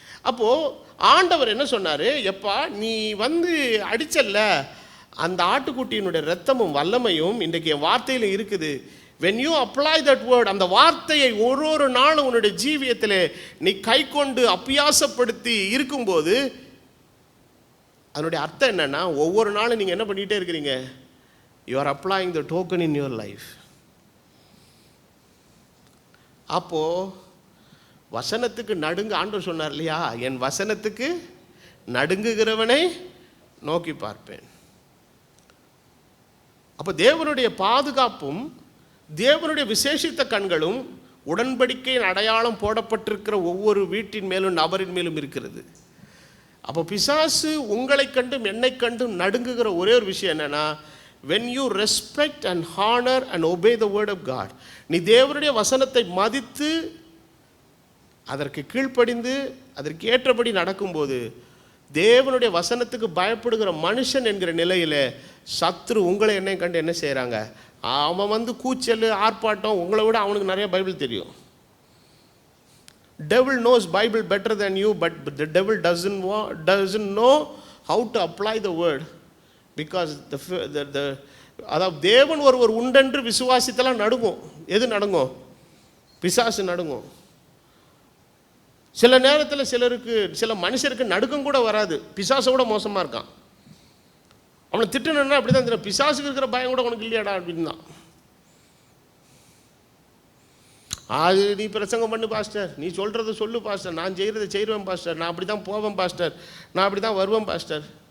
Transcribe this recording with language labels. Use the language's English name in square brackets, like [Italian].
[Tamil] அப்போது ஆண்டவர் என்ன சொன்னார், எப்பா நீ அடிச்சல்ல அந்த ஆட்டுக்குட்டியினுடைய ரத்தமும் வல்லமையும் இன்றைக்கு என் வார்த்தையில் இருக்குது. [English] when you apply that word, [Tamil] அந்த வார்த்தையை ஒரு நாளும் உன்னுடைய ஜீவியத்தில் நீ கை கொண்டு அபியாசப்படுத்தி இருக்கும்போது அதனுடைய அர்த்தம் என்னன்னா, ஒவ்வொரு நாளும் நீங்கள் என்ன பண்ணிகிட்டே இருக்கிறீங்க? [English] you are applying the token in your life. [Tamil] அப்போது வசனத்துக்கு நடுங்க, ஆண்டவர் சொன்னார் இல்லையா, என் வசனத்துக்கு நடுங்குகிறவனை நோக்கி பார்ப்பேன். அப்போ தேவனுடைய பாதுகாப்பும் தேவனுடைய விசேஷித்த கண்களும் உடன்படிக்கையின் அடையாளம் போடப்பட்டிருக்கிற ஒவ்வொரு வீட்டின் மேலும் நபரின் மேலும் இருக்கிறது. அப்போ பிசாசு உங்களை கண்டும் என்னை கண்டும் நடுங்குகிற ஒரே ஒரு விஷயம் என்னன்னா, [English] when you respect and honor and obey the word of God, [Tamil] நீ தேவனுடைய வசனத்தை மதித்து அதற்கு கீழ்ப்படிந்து அதற்கு ஏற்றபடி நடக்கும்போது தேவனுடைய வசனத்துக்கு பயப்படுகிற மனுஷன் என்கிற நிலையில் சத்ரு உங்களை என்னை கண்டு என்ன செய்கிறாங்க? அவன் கூச்சல் ஆர்ப்பாட்டம், உங்களை விட அவனுக்கு நிறைய பைபிள் தெரியும். [English] devil knows Bible better than you, but the devil doesn't know how to apply the word, because the [Tamil] அதாவது தேவன் ஒருவர் உண்டென்று விசுவாசித்தெல்லாம் நடுங்கும். எது நடுங்கும்? பிசாசு நடுங்கும். சில நேரத்தில் சில மனுஷருக்கு நடுக்கம் கூட வராது, பிசாசோட மோசமாக இருக்கான். அவனை திட்டணுன்னா அப்படி தான் தெரியும், பிசாசுக்கு இருக்கிற பயம் கூட உனக்கு இல்லையாடா அப்படின்னு தான். அது நீ பிரசங்கம் பண்ணு பாஸ்டர், நீ சொல்கிறத சொல்லு பாஸ்டர், நான் செய்கிறத செய்வேன் பாஸ்டர், நான் அப்படி தான் போவேன் பாஸ்டர், நான் அப்படி தான் வருவேன் பாஸ்டர்.